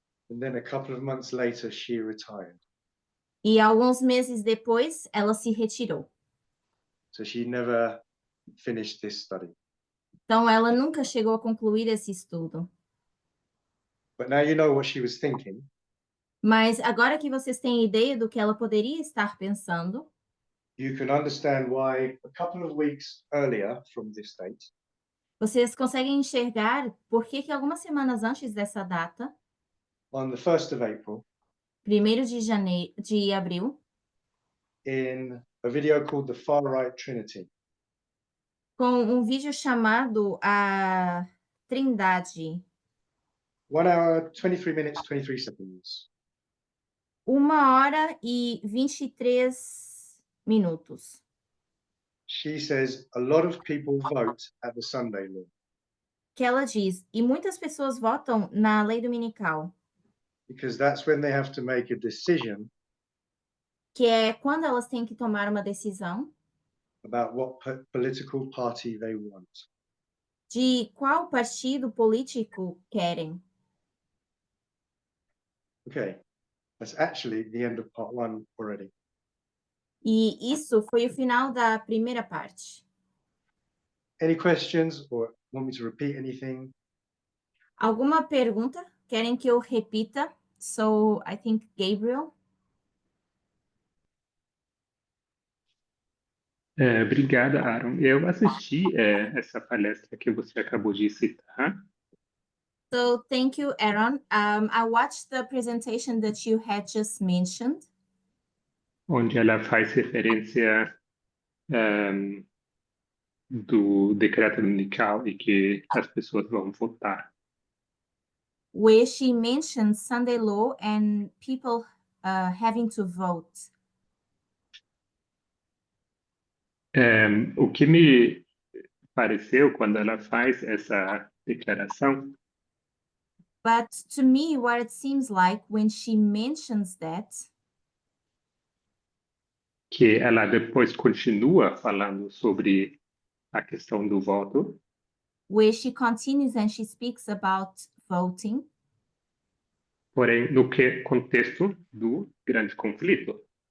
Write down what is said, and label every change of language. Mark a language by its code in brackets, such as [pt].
[en] And then a couple of months later, she retired. [pt] E alguns meses depois, ela se retirou. [en] So she never finished this study. [pt] Então, ela nunca chegou a concluir esse estudo. [en] But now you know what she was thinking. [pt] Mas agora que vocês têm ideia do que ela poderia estar pensando, [en] You can understand why a couple of weeks earlier from this date, [pt] Vocês conseguem enxergar por que que algumas semanas antes dessa data, [en] on the 1st of April, [pt] 1º de abril, [en] in a video called The Far Right Trinity, [pt] com um vídeo chamado A Trindade, [en] 1 hour, 23 minutes, 23 seconds. [pt] 1 hora e 23 minutos. [en] She says a lot of people vote at the Sunday law [pt] Que ela diz, e muitas pessoas votam na lei dominical, [en] because that's when they have to make a decision [pt] que é quando elas têm que tomar uma decisão [en] about what political party they want. [pt] de qual partido político querem. [en] Okay, that's actually the end of part 1 already. [pt] E isso foi o final da primeira parte. [en] Any questions or want me to repeat anything? [pt] Alguma pergunta? Querem que eu repita? [en] So, I think Gabriel. [pt] Obrigada, Aaron. Eu assisti essa palestra que você acabou de citar. [en] So, thank you, Aaron. I watched the presentation that you had just mentioned, [pt] Onde ela faz referência do decreto dominical e que as pessoas vão votar. [en] where she mentioned Sunday law and people having to vote. [pt] O que me pareceu quando ela faz essa declaração [en] But to me, what it seems like when she mentions that, [pt] que ela depois continua falando sobre a questão do voto, [en] where she continues and she speaks about voting, [pt] porém no contexto do grande conflito.